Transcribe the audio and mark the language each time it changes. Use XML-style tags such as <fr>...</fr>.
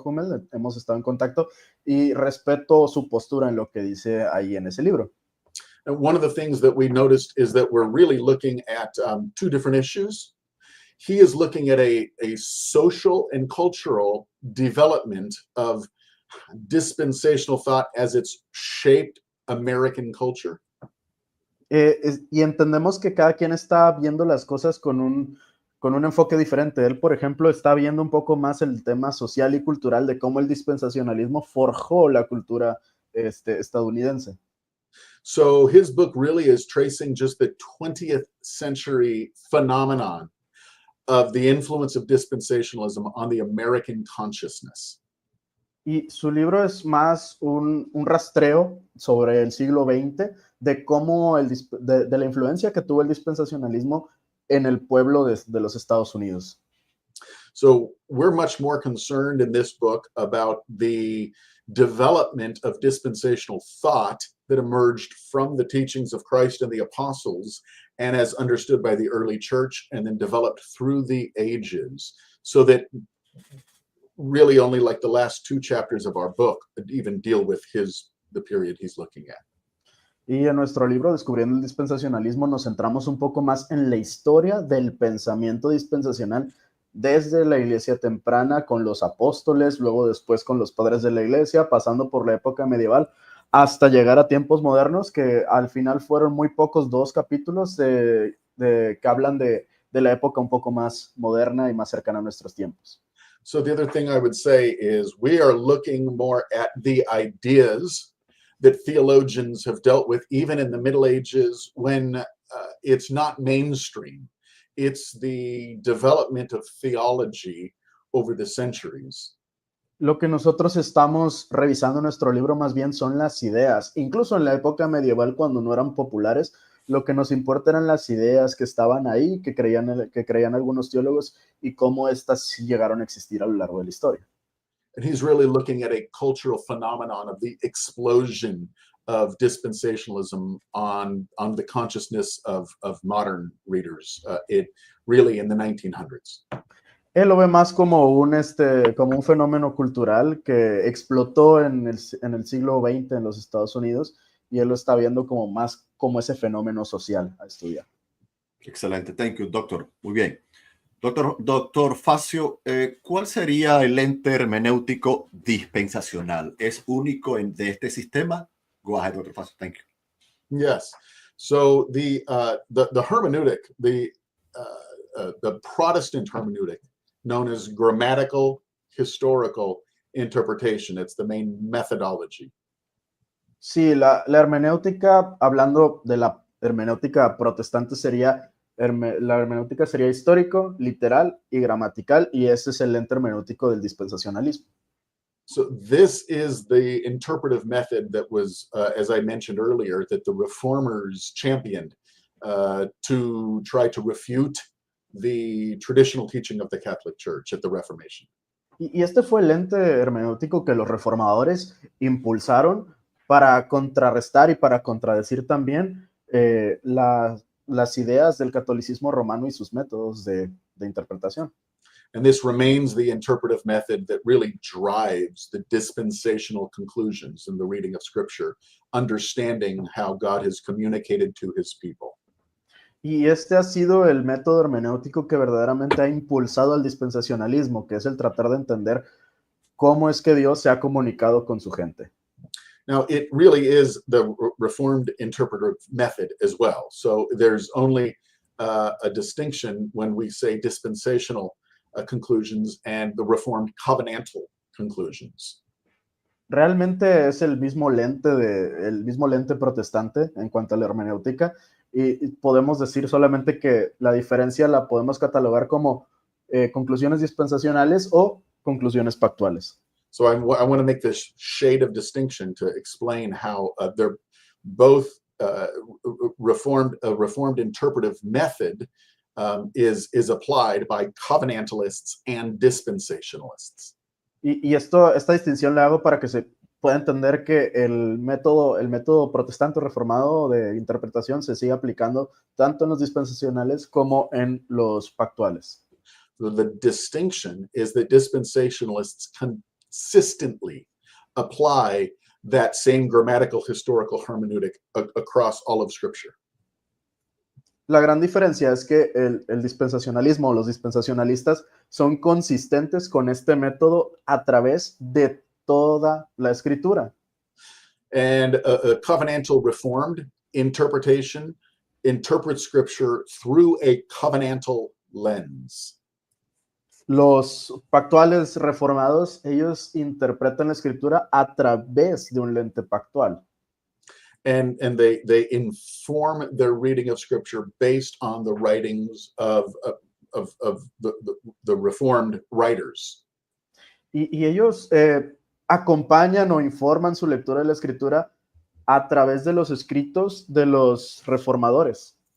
<es>Hummel, hemos estado en contacto, y respeto su postura en lo que dice ahí en ese libro.</es> <en>And one of the things that we noticed is that we're really looking at two different issues. He is looking at a social and cultural development of dispensational thought as it's shaped American culture.</en> <es>Y entendemos que cada quien está viendo las cosas con un enfoque diferente. Él, por ejemplo, está viendo un poco más el tema social y cultural de cómo el dispensacionalismo forjó la cultura estadounidense.</es> <en>So his book really is tracing just the 20th century phenomenon of the influence of dispensationalism on the American consciousness.</en> <es>Y su libro es más un rastreo sobre el siglo XX de cómo de la influencia que tuvo el dispensacionalismo en el pueblo de los Estados Unidos.</es> <en>So we're much more concerned in this book about the development of dispensational thought that emerged from the teachings of Christ and the apostles and as understood by the early church and then developed through the ages, so that really only like the last 2 chapters of our book even deal with the period he's looking at.</en> <es>Y en nuestro libro, Descubriendo el Dispensacionalismo, nos centramos un poco más en la historia del pensamiento dispensacional desde la iglesia temprana con los apóstoles, luego después con los padres de la iglesia, pasando por la época medieval, hasta llegar a tiempos modernos, que al final fueron muy pocos, 2 capítulos que hablan de la época un poco más moderna y más cercana a nuestros tiempos.</es> <en>So the other thing I would say is we are looking more at the ideas that theologians have dealt with even in the Middle Ages when it's not mainstream. It's the development of theology over the centuries.</en> <es>Lo que nosotros estamos revisando en nuestro libro más bien son las ideas. Incluso en la época medieval, cuando no eran populares, lo que nos importa eran las ideas que estaban ahí, que creían algunos teólogos y cómo estas sí llegaron a existir a lo largo de la historia.</es> <en>And he's really looking at a cultural phenomenon of the explosion of dispensationalism on the consciousness of modern readers, it really in the 1900s.</en> <es>Él lo ve más como un fenómeno cultural que explotó en el siglo XX en los Estados Unidos, y él lo está viendo más como ese fenómeno social a estudiar. Excelente,</es> <en>thank you,</en> <es>doctor. Muy bien. Doctor Facio, ¿cuál sería el lente hermenéutico dispensacional? ¿Es único de este sistema?</es> <en>Go ahead, Dr. Facio, thank you. Yes. So the hermeneutic, the Protestant hermeneutic, known as grammatical historical interpretation, it's the main methodology.</en> <es>Sí, la hermenéutica, hablando de la hermenéutica protestante, la hermenéutica sería histórico, literal y gramatical, y ese es el lente hermenéutico del dispensacionalismo.</es> <en>So this is the interpretive method that was, as I mentioned earlier, that the reformers championed to try to refute the traditional teaching of the Catholic Church at the Reformation.</en> <es>Y este fue el lente hermenéutico que los reformadores impulsaron para contrarrestar y para contradecir también las ideas del catolicismo romano y sus métodos de interpretación.</es> <en>And this remains the interpretive method that really drives the dispensational conclusions in the reading of Scripture, understanding how God has communicated to his people.</en> <es>Y este ha sido el método hermenéutico que verdaderamente ha impulsado al dispensacionalismo, que es el tratar de entender cómo es que Dios se ha comunicado con su gente.</es> <en>Now, it really is the Reformed interpretive method as well. So there's only a distinction when we say dispensational conclusions and the Reformed covenantal conclusions.</en> <es>Realmente es el mismo lente protestante en cuanto a la hermenéutica, y podemos decir solamente que la diferencia la podemos catalogar como conclusiones dispensacionales o conclusiones pactuales.</es> <en>So I want to make this shade of distinction to explain how they're both a reformed interpretive method is applied by covenantalists and dispensationalists.</en> <es>Y esta distinción la hago para que se pueda entender que el método protestante reformado de interpretación se sigue aplicando tanto en los dispensacionales como en los pactuales.</es> <en>The distinction is that dispensationalists consistently apply that same grammatical historical hermeneutic across all of Scripture.</en> <es>La gran diferencia es que el dispensacionalismo o los dispensacionalistas son consistentes con este método a través de toda la escritura.</es> <en>And a covenantal reformed interpretation interprets scripture through a covenantal lens.</en> <es>Los pactuales reformados, ellos interpretan la escritura a través de un lente pactual.</es> <en>And they inform their reading of scripture based on the writings of the reformed writers.</en> <es>Y ellos acompañan o informan su lectura de la escritura a través de los escritos de los reformadores.</es>